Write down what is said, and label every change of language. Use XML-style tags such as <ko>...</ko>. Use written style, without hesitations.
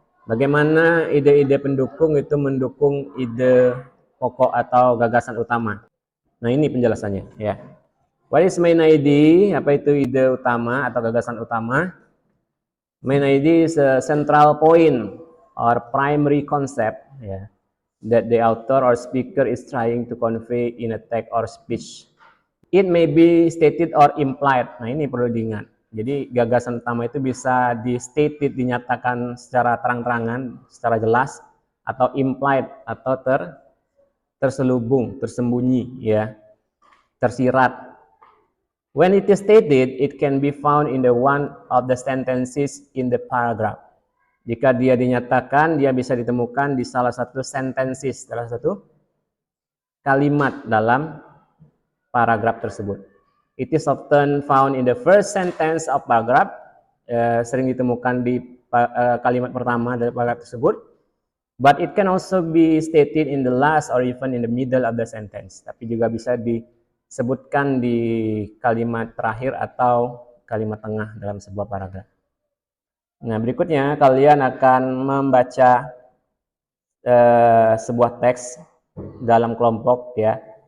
<id>Bagaimana ide-ide pendukung itu mendukung ide pokok atau gagasan utama? Nah, ini penjelasannya ya.</id> <en>What is main idea?</en> <id>Apa itu ide utama atau gagasan utama?</id> <en>Main idea is a central point or primary concept ya, that the author or speaker is trying to convey in a text or speech. It may be stated or implied.</en> <id>Nah, ini perlu diingat. Jadi gagasan utama itu bisa di-stated, dinyatakan secara terang-terangan, secara jelas, atau implied atau terselubung, tersembunyi ya, tersirat.</id> <en>When it is stated, it can be found in the one of the sentences in the paragraph.</en> <id>Jika dia dinyatakan, dia bisa ditemukan di salah satu sentences, salah satu kalimat dalam paragraf tersebut.</id> <en>It is often found in the first sentence of paragraph,</en> <id>sering ditemukan di kalimat pertama dari paragraf tersebut.</id> <en>But it can also be stated in the last or even in the middle of the sentence.</en> <id>Tapi juga bisa disebutkan di kalimat terakhir atau kalimat tengah dalam sebuah paragraf. Nah, berikutnya kalian akan membaca sebuah teks dalam kelompok ya.</id>